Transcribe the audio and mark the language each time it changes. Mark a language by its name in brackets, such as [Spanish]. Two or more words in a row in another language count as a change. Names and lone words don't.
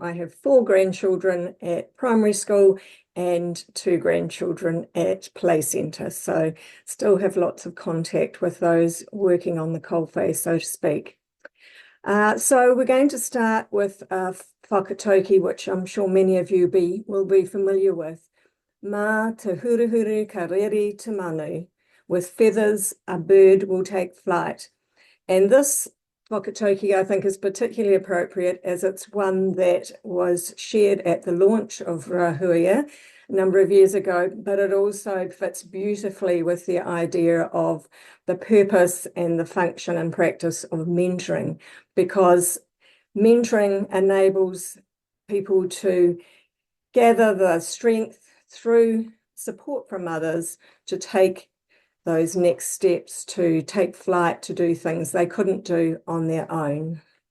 [English] I have 4 grandchildren at primary school and 2 grandchildren at play centre. So still have lots of contact with those working on the coalface, so to speak. So we're going to start with whakatauki, which I'm sure many of you will be familiar with. [Māori] Mā te huruhuru ka reri te manu. [English] With feathers, a bird will take flight. And this whakatauki, I think, is particularly appropriate as it's one that was shared at the launch of Rauhuia a number of years ago, but it also fits beautifully with the idea of the purpose and the function and practice of mentoring, because mentoring enables people to gather the strength through support from others to take those next steps, to take flight, to do things they couldn't do on their own.